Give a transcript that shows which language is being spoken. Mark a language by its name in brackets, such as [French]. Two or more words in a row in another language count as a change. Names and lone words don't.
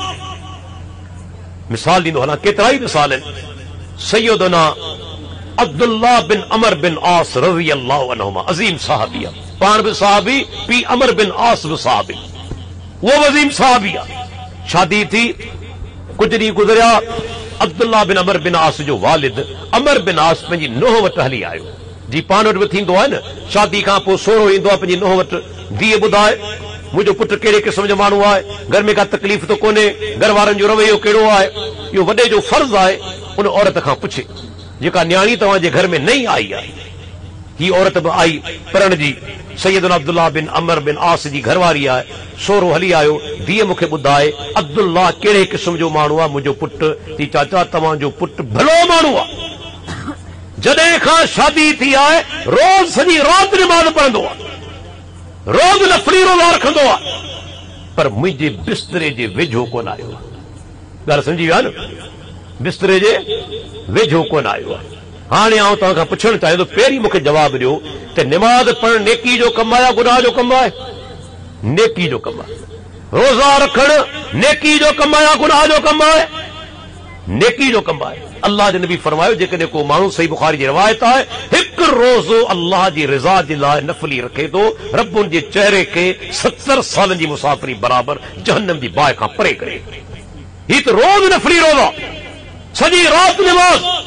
[Sindhi] मिसाल ॾींदो हलां, केतिरा ई मिसाल आहिनि। सैयदना अब्दुल्लाह बिन अमर बिन आस [Arabic] رضي الله عنهما, [Sindhi] अज़ीम सहाबी आहे, पाण बि सहाबी, पी अमर बिन आस बि सहाबी, वो अज़ीम सहाबी आहे। शादी थी, कुछ ॾींहं गुज़रिया, عبداللہ بن عمر بن عاص جو والد عمر بن عاص پنجی نوہ وٹ ہلی آیو جی پان وٹ تھیندو ہے نا شادی کا پو سورو ایندو ہے پنجی نوہ وٹ دیے بدھائے مجھو پٹ کیڑے قسم جو مانو آئے گھر میں کا تکلیف تو کونے گھر وارن جو رویو کیڑو آئے یہ وڈے جو فرض آئے ان عورت کھا پوچھے جکا نیانی تواں جے گھر میں نہیں آئی آئی ہی عورت بھی آئی پرن جی سیدنا عبداللہ بن عمر بن عاص جی گھر واری آئے سورو ہلی آیو دیے مکھے بدھائے عبداللہ کیڑے قسم جو مانو آ مجھو پٹ تی چاچا تواں جو پٹ بھلو مانو آ جدے کھاں شادی تھی آئے روز سجی رات نماز پڑھندو آ روز نفلی روزہ رکھندو آ پر مجھے بسترے جے وجھو کون آیو گل سمجھی ویا نا بسترے جے وجھو کون آیو ہانے آؤں تاں کھاں پچھن چاہے تو پہری مکھے جواب ڈیو تے نماز پڑھن نیکی جو کم آیا گناہ جو کم آئے نیکی جو کم آئے روزہ رکھن نیکی جو کم آیا گناہ جو کم آئے نیکی جو کم آئے اللہ جے نبی فرمایا جے کنے کو مانو صحیح بخاری جی روایت ہے ایک روزو اللہ جی رضا جی لائے نفلی رکھے تو رب ان جے چہرے کے 70 سالن جی مسافری برابر جہنم جی بائے کھاں پرے کرے ہی تو روز نفلی روزہ سجی رات نماز